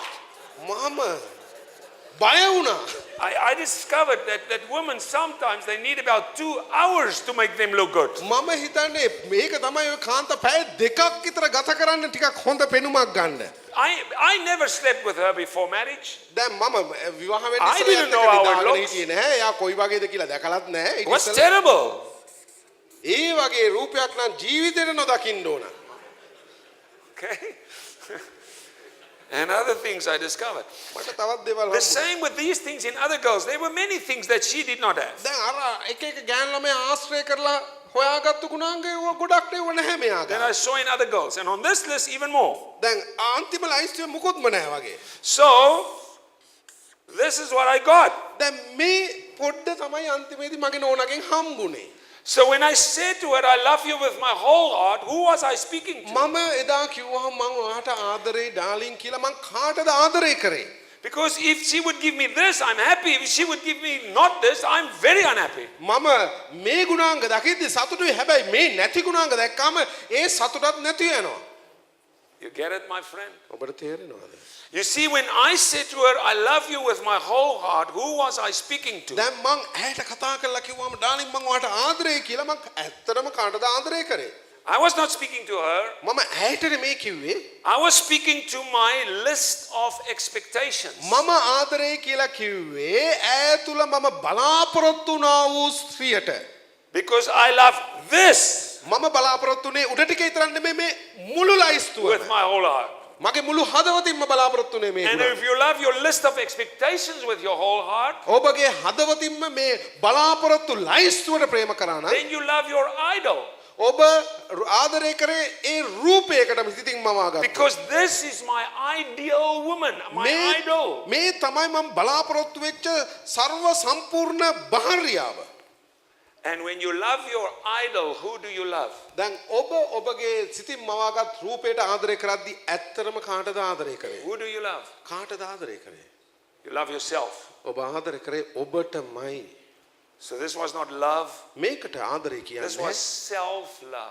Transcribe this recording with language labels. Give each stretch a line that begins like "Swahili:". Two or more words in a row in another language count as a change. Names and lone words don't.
Sinhala: මම බය වුණා.
English: I discovered that women sometimes they need about 2 hours to make them look good.
Sinhala: මම හිතන්නේ මේක තමයි ඔය කාන්ත පැය දෙකක් විතර ගත කරන්න ටිකක් හොඳ පෙනුමක් ගන්න.
English: I never slept with her before marriage.
Sinhala: දැන් මම විවාහ වෙන්න
English: I didn't know how it
Sinhala: ඉස්සෙල්ලා
English: looks.
Sinhala: හිටියේ නැහැ. එයා කොයි වගේද කියලා දැකලත් නැහැ.
English: It
Sinhala: ඊට
English: was
Sinhala: ඉස්සෙල්ලා
English: terrible.
Sinhala: ඒ වගේ රූපයක් නම් ජීවිතේට නොදකින්න ඕන.
English: Okay? And other things I discovered.
Sinhala: මට තවත් දේවල්
English: The same with these things in other girls. There were many things that she did not have.
Sinhala: දැන් අර එක එක ගෑන් ළමයා ආශ්‍රය කරලා හොයාගත්තු ගුණාංගය ඕවා ගොඩක් නෙව නැහැ මෙයාගේ.
English: Then I saw in other girls. And on this list, even more.
Sinhala: දැන් අන්තිම ලයිස්ට් මුකුත්ම නැහැ වගේ.
English: So, this is what I got.
Sinhala: දැන් මේ පොඩ්ඩ තමයි අන්තිමේදී මගේ නෝනාගෙන් හම්බුනේ.
English: So when I said to her, I love you with my whole heart, who was I speaking to?
Sinhala: මම එදා කිව්වහම මම ඔයාට ආදරේ ඩාලින් කියලා මං කාටද ආදරේ කරේ?
English: Because if she would give me this, I'm happy. If she would give me not this, I'm very unhappy.
Sinhala: මම මේ ගුණාංග දකිද්දි සතුටුයි. හැබැයි මේ නැති ගුණාංග දැක්කම ඒ සතුටත් නැති වෙනවා.
English: You get it, my friend?
Sinhala: ඔබට තේරෙනවද?
English: You see, when I said to her, I love you with my whole heart, who was I speaking to?
Sinhala: දැන් මං ඇයට කතා කරලා කිව්වම ඩාලින් මං ඔයාට ආදරේ කියලා මං ඇත්තටම කාටද ආදරේ කරේ?
English: I was not speaking to her.
Sinhala: මම ඇයට නෙමේ කිව්වේ.
English: I was speaking to my list of expectations.
Sinhala: මම ආදරේ කියලා කිව්වේ ඇය තුල මම බලාපොරොත්තු වුණා වූ ස්ත්‍රියට.
English: Because I love this
Sinhala: මම බලාපොරොත්තුනේ උඩ ටික විතරක් නෙමෙයි මේ මුළු ලයිස්තුව.
English: with my whole heart.
Sinhala: මගේ මුළු හදවතින්ම බලාපොරොත්තුනේ මේ
English: And
Sinhala: ගුණ.
English: if you love your list of expectations with your whole heart,
Sinhala: ඔබගේ හදවතින්ම මේ බලාපොරොත්තු ලයිස්තුවට ප්‍රේම කරා නම්
English: then you love your idol.
Sinhala: ඔබ ආදරය කරේ ඒ රූපයකට සිතින් මවාගත්තා.
English: Because this is my ideal woman, my idol.
Sinhala: මේ තමයි මම බලාපොරොත්තු වෙච්ච ਸਰව සම්පූර්ණ භාර්යාව.
English: And when you love your idol, who do you love?
Sinhala: දැන් ඔබ ඔබගේ සිතින් මවාගත් රූපයට ආදරය කරද්දී ඇත්තටම කාටද ආදරය කරේ?
English: Who do you love?
Sinhala: කාටද ආදරය කරේ?
English: You love yourself.
Sinhala: ඔබ ආදරය කරේ ඔබටමයි.
English: So this was not love.
Sinhala: මේකට ආදරය
English: This
Sinhala: කියන්නේ
English: was self-love.